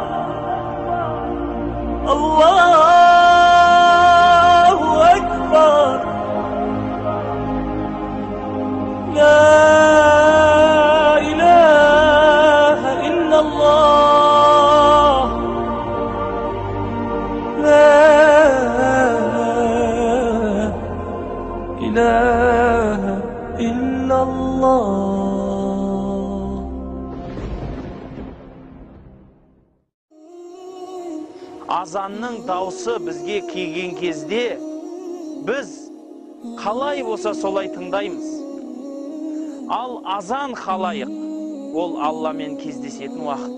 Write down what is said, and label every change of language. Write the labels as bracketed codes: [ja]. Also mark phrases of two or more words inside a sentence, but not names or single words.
[ar] الله لا إله إلا الله لا إله إلا الله [kk] Азанның даусы бізге келген кезде біз қалай болса солай тыңдаймыз. Ал азан халайық, ол Алламен кездесетін уақыт.